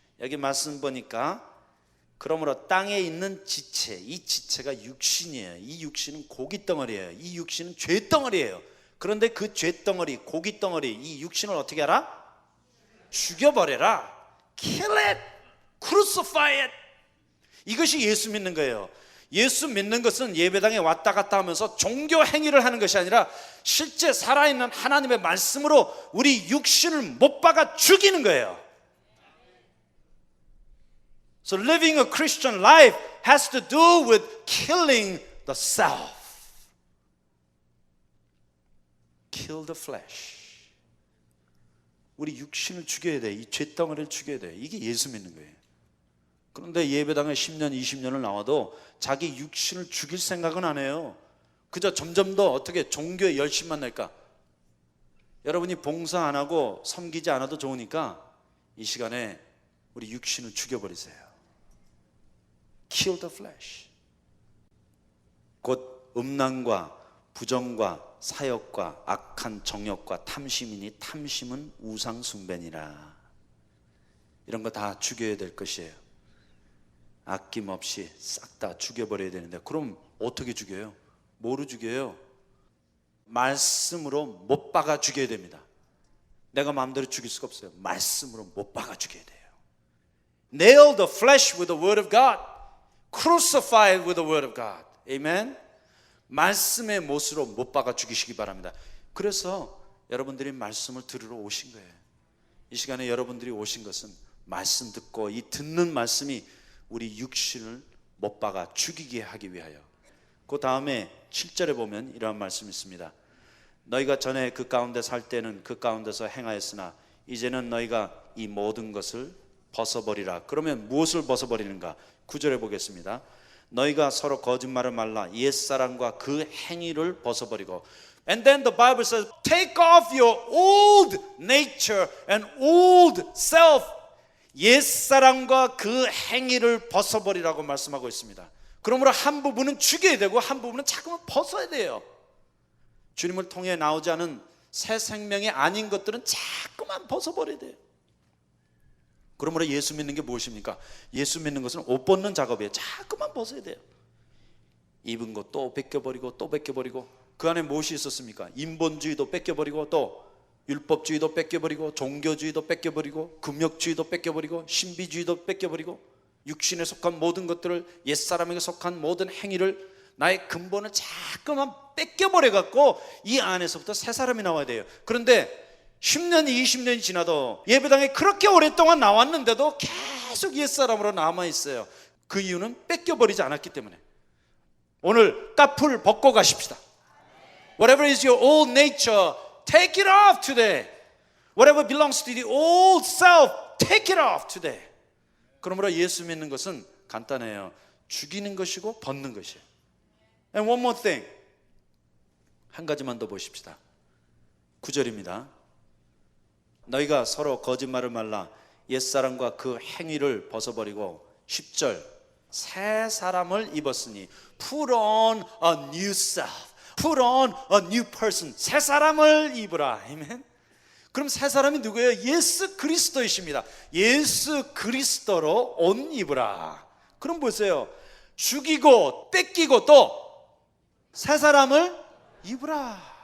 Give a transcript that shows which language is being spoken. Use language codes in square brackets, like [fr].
[ko] 여기 말씀 보니까 그러므로 땅에 있는 지체, 이 지체가 육신이에요. 이 육신은 고깃덩어리예요. 이 육신은 죄덩어리예요. 그런데 그 죄덩어리, 고깃덩어리, 이 육신을 어떻게 하라? 죽여버려라. [en] Kill it, crucify it. [ko] 이것이 예수 믿는 거예요. 예수 믿는 것은 예배당에 왔다 갔다 하면서 종교 행위를 하는 것이 아니라 실제 살아있는 하나님의 말씀으로 우리 육신을 못 박아 죽이는 거예요. [en] So living a Christian life has to do with killing the self. Kill the flesh. [ko] 우리 육신을 죽여야 돼. 이 죄덩어리를 죽여야 돼. 이게 예수 믿는 거예요. 그런데 예배당에 10년, 20년을 나와도 자기 육신을 죽일 생각은 안 해요. 그저 점점 더 어떻게 종교에 열심만 낼까? 여러분이 봉사 안 하고 섬기지 않아도 좋으니까 이 시간에 우리 육신을 죽여버리세요. [en] Kill the flesh. [ko] 곧 음란과 부정과 사욕과 악한 정욕과 탐심이니 탐심은 우상 숭배니라. 이런 거 다 죽여야 될 것이에요. 아낌없이 싹 다 죽여버려야 되는데 그럼 어떻게 죽여요? 뭐로 죽여요? 말씀으로 못 박아 죽여야 됩니다. 내가 마음대로 죽일 수가 없어요. 말씀으로 못 박아 죽여야 돼요. [en] Nail the flesh with the word of God. Crucify it with the word of God. Amen? [ko] 말씀의 못으로 못 박아 죽이시기 바랍니다. 그래서 여러분들이 말씀을 들으러 오신 거예요. 이 시간에 여러분들이 오신 것은 말씀 듣고 이 듣는 말씀이 우리 육신을 못 박아 죽이게 하기 위하여. 그 다음에 7절에 보면 이러한 말씀이 있습니다. 너희가 전에 그 가운데 살 때는 그 가운데서 행하였으나 이제는 너희가 이 모든 것을 벗어버리라. 그러면 무엇을 벗어버리는가? 9절에 보겠습니다. 너희가 서로 거짓말을 말라. 옛사람과 그 행위를 벗어버리고. [en] And then the Bible says, take off your old nature and old self. [ko] 옛사람과 그 행위를 벗어버리라고 말씀하고 있습니다. 그러므로 한 부분은 죽여야 되고 한 부분은 자꾸만 벗어야 돼요. 주님을 통해 나오지 않은 새 생명이 아닌 것들은 자꾸만 벗어버려야 돼요. 그러므로 예수 믿는 게 무엇입니까? 예수 믿는 것은 옷 벗는 작업이에요. 자꾸만 벗어야 돼요. 입은 것 또 벗겨버리고 또 벗겨버리고. 그 안에 무엇이 있었습니까? 인본주의도 벗겨버리고 또 율법주의도 뺏겨버리고 종교주의도 뺏겨버리고 금욕주의도 뺏겨버리고 신비주의도 뺏겨버리고 육신에 속한 모든 것들을 옛사람에게 속한 모든 행위를 나의 근본을 자꾸만 뺏겨버려갖고 이 안에서부터 새 사람이 나와야 돼요. 그런데 10년이 20년이 지나도 예배당에 그렇게 오랫동안 나왔는데도 계속 옛사람으로 남아있어요. 그 이유는 뺏겨버리지 않았기 때문에. 오늘 까풀 벗고 가십시다. [en] Whatever is your old nature, take it off today. Whatever belongs to the old self, take it off today. [ko] 그러므로 예수 믿는 것은 간단해요. 죽이는 것이고 벗는 것이에요. [en] And one more thing. [ko] 한 가지만 더 보십시다. 9절입니다. 너희가 서로 거짓말을 말라. 옛사람과 그 행위를 벗어버리고 10절 새 사람을 입었으니 [en] put on a new self, put on a new person. [ko] 새 사람을 입으라. 아멘. 그럼 새 사람이 누구예요? 예수 그리스도이십니다. 예수 그리스도로 옷 입으라. 그럼 보세요. 죽이고 뺏기고 또 새 사람을 입으라.